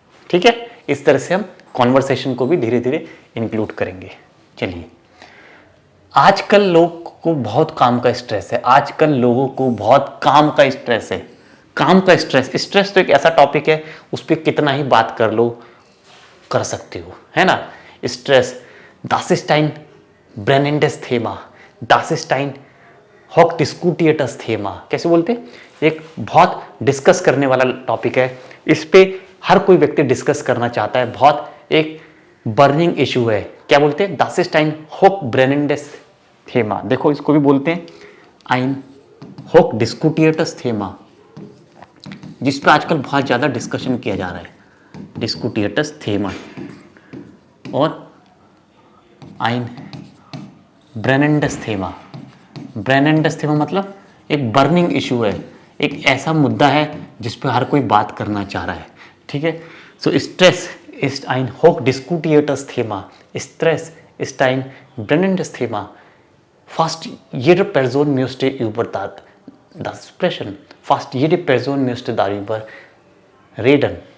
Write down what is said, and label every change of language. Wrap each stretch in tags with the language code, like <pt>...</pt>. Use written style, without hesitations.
<hi>ठीक है, इस तरह से हम कॉन्वर्सेशन को भी धीरे धीरे इंक्लूड करेंगे. चलिए, आजकल लोग को बहुत काम का स्ट्रेस है. आजकल लोगों को बहुत काम का स्ट्रेस है. काम का स्ट्रेस, स्ट्रेस तो एक ऐसा टॉपिक है, उस पर कितना ही बात कर लो, कर सकते हो, है ना.</hi> <de>स्ट्रेस, Das ist ein brennendes Thema. Das ist ein hochdiskutiertes Thema.</de> <hi>कैसे बोलते हैं? एक बहुत डिस्कस करने वाला टॉपिक है. इस पे हर कोई व्यक्ति डिस्कस करना चाहता है. बहुत एक बर्निंग इशू है. क्या बोलते हैं?</hi> <de>Das ist ein hochbrennendes Thema.</de> <hi>देखो इसको भी बोलते हैं</hi> <de>ein hochdiskutiertes Thema,</de> <hi>जिस पर आजकल बहुत ज़्यादा डिस्कशन किया जा रहा है.</hi> <de>Diskutiertes Thema. और ein brennendes Thema.</de> <hi>ब्रेनेंडस थीमा मतलब एक बर्निंग इशू है, एक ऐसा मुद्दा है जिस पर हर कोई बात करना चाह रहा है. ठीक है.</hi> <de>सो स्ट्रेस ist ein hochdiskutiertes Thema. Stress ist ein brennendes Thema. Fast jede Person möchte über das sprechen. Fast jede Person möchte darüber reden.</de>